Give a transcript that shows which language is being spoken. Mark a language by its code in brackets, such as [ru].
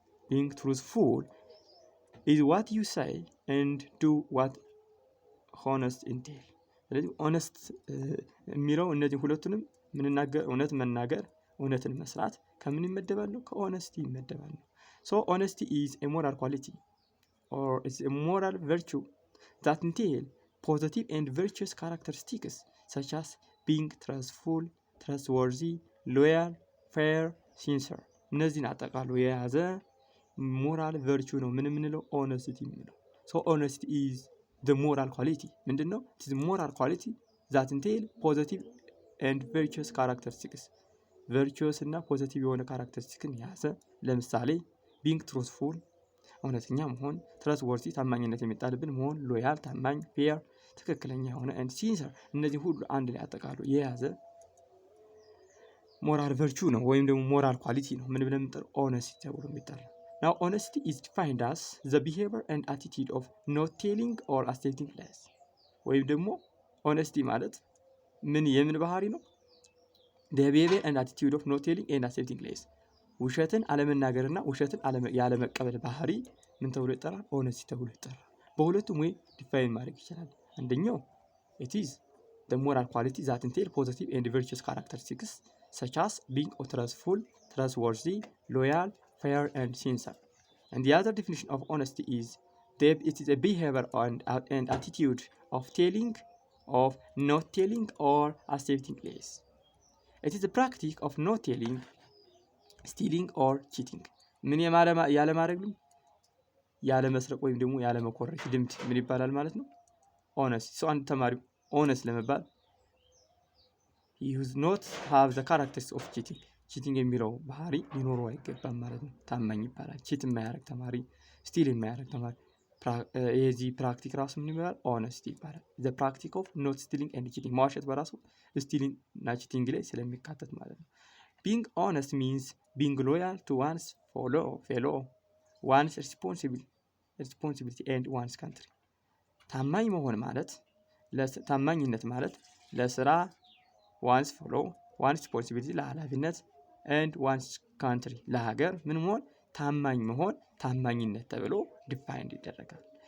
[en] being truthful is what you say and do what honest entail [am] ስለዚህ ኦነስት የሚለው እነዚህ ሁለቱንም ምንናገር እውነት መናገር እውነትን መስራት ከምን ይመደባሉ? ከኦነስቲ ይመደባሉ። [en] so honesty is a moral quality or is a moral virtue that entail positive and virtuous characteristics such as being truthful, trustworthy, loyal, fair, sincere [am] እነዚህን አጠቃሎ የያዘ ሞራል ቨርቹ ነው ምን የምንለው? ኦነስቲ የምንለው። [en] so honesty is the moral quality ምንድነው? it is moral quality that entail positive and virtuous characteristics [am] virtuous እና ፖዚቲቭ የሆነ ካራክተሪስቲክን የያዘ ለምሳሌ being truthful እውነተኛ መሆን፣ trustworthy ታማኝነት የሚጣልብን መሆን፣ loyal ታማኝ፣ fair ትክክለኛ የሆነ and sincere እነዚህ ሁሉ አንድ ላይ አጠቃሎ የያዘ ሞራል ቨርቹ ነው ወይም ደግሞ ሞራል ኳሊቲ ነው። ምን ብለን እንጠራው? ኦነስቲ ተብሎ የሚጠራው። [en] now honesty is defined as the behavior and attitude of not telling or accepting lies [am] ወይም ደግሞ ኦነስቲ ማለት ምን የምን ባህሪ ነው? [en] the behavior and attitude of not telling and accepting lies [am] ውሸትን አለመናገርና ውሸትን ያለመቀበል ባህሪ ምን ተብሎ ይጠራል? ኦነስቲ ተብሎ ይጠራል። በሁለቱም ወይ ዲፋይን ማድረግ ይችላል። አንደኛው [en] it is the moral quality that entail positive and virtuous characteristics such as being truthful, trustworthy, loyal, fair and sincere. And the other definition of honesty is that it is a behavior and attitude of telling, of not telling or accepting lies. It is a practice of not telling, stealing or cheating. [am] ምን ያለ ማድረግ ነው? ያለ መስረቅ ወይም ደግሞ ያለ መኮረጅ ድምት ምን ይባላል ማለት ነው? ሆነስቲ። ሰው አንድ ተማሪ ሆነስት ለመባል [en] he does not have the characteristics of cheating [am] cheating የሚለው ባህሪ ሊኖረው አይገባም ማለት ነው። ታማኝ ይባላል። ቺት የማያደርግ ተማሪ፣ ስቲል የማያደርግ ተማሪ የዚህ ፕራክቲክ ራሱ ምን ይባላል? ሆነስቲ ይባላል። [en] the practice of not stealing and cheating [am] መዋሸት በራሱ ስቲሊንግ እና ቺቲንግ ላይ ስለሚካተት ማለት ነው። [en] being honest means being loyal to one's fellow one's responsibility and one's country [am] ታማኝ መሆን ማለት ታማኝነት ማለት ለስራ one's fellow one's responsibility ለኃላፊነት and one's country ለሀገር ምን መሆን ታማኝ መሆን ታማኝነት ተብሎ ዲፋይንድ ይደረጋል።